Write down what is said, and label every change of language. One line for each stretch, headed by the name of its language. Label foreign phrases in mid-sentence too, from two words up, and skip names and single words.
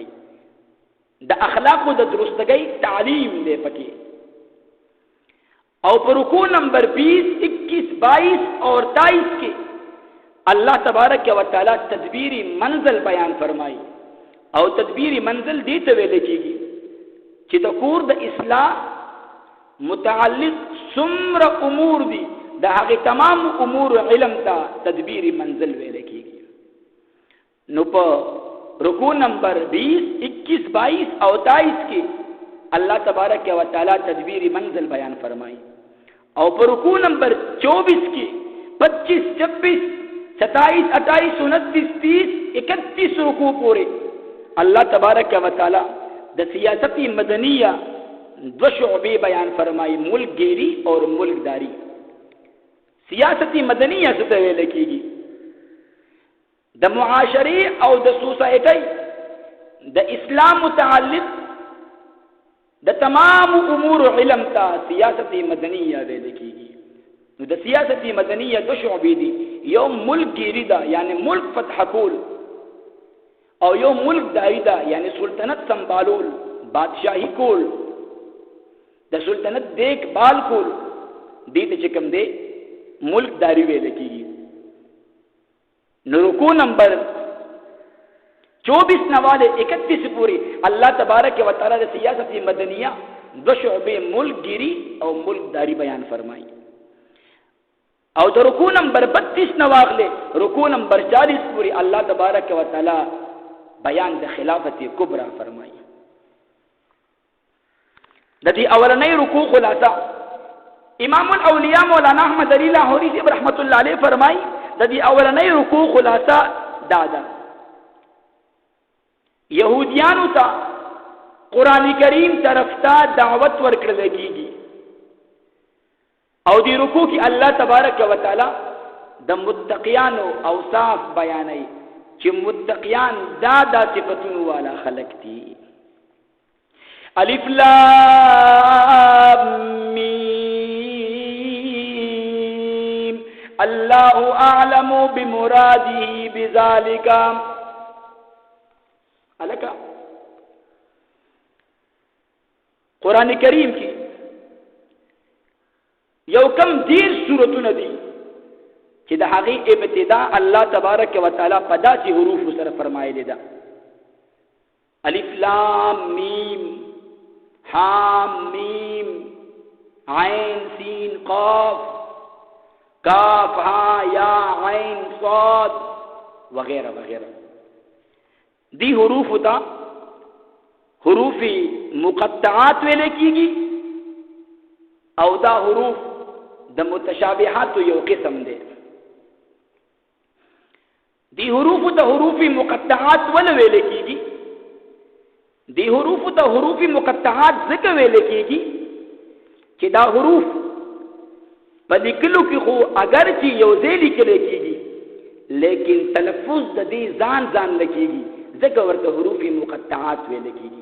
Pashto: دا اخلاق دا درستگی تعلیم دے پکی. او پر رکوع نمبر 20, 21, 22 اور 23 کے اللہ تبارک و تعالی تدبیری منزل بیان فرمائی. او تدبیری منزل دیتے ویل کیږي چې د کور د اصلاح متعلق سمر امور دي د هغه تمام امور علم ته تدبیری منزل ویل کیږي. نو په رکوع نمبر 20 21 22 او 23 کې اللہ تبارک و تعالی تدبیری منزل بیان فرمائی. او پر رکوع نمبر 24 کی 25 26 27 28 29 30 31 رکوع پورے اللہ تبارک و تعالی د سیاستی مدنیہ دو شعبے بیان فرمائی، ملک گیری اور ملک داری. سیاستی مدنیہ سے ویل کیږي د معاشرے او د سوسائٹی د اسلام متعلق د تمام امور علم تا سیاستی مدنیہ ویل کیږي. نو د سیاستی مدنیہ دو شعبې دي، یو ملک گیری دا یعنی ملک فتح کول، او یو ملک داری دا یعنی سلطنت سنبھالول، بادشاہی کول، د سلطنت دیکھ بھال کول، دې ته چې کوم دی ملک داری ویل کیږي. نو رکوع نمبر 24 نوالے 31 پوری اللہ تبارک و تعالی نے سیاست مدنیہ دو شعبے ملک گیری اور ملک داری بیان فرمائی. اور تو رکوع نمبر 32 نواغلے رکوع نمبر 40 پوری اللہ تبارک و تعالی بیان د خلافت کبرا فرمائی. دتی اولنی رکوع خلاصہ امام الاولیاء مولانا احمد علی لاہوری سے
Arabic: رحمت اللہ علیہ
Pashto: فرمائی. دتی اولنی رکوع خلاصہ دادا یہودیانو تا قرآن کریم طرف تا دعوت ورکړل کیږي، او دی رکوع کی اللہ تبارک و تعالی د متقیانو اوصاف بیانای چې متقیان دا صفاتونو والا خلق دي.
Arabic: الف لام میم اللہ اعلم بمراده بذالک.
Pashto: الکا قرآن کریم کی یو کم دیر سورتونه دي چې د هغې ابتدا الله تبارک و تعالی په داسې حروفو سره فرمایلی ده:
Arabic: الف لام میم حام میم عین سین قاف کاف ها یا عین صاد وغیرہ وغیرہ.
Pashto: دی حروف تا حروف مقطعات ویلے کیږي، او دا حروف د متشابهات یو قسم دي. دی حروف ته حروف مقطعات ول ویلے کیږي. دی حروف ته حروف مقطعات ذکر ویلے کیږي چې دا حروف په لیکلو کې خو اگر چې یو ځای لیکل کیږي، لیکن تلفظ د دې ځان لکېږي، ذکر ورته حروف مقطعات ویل کیږي.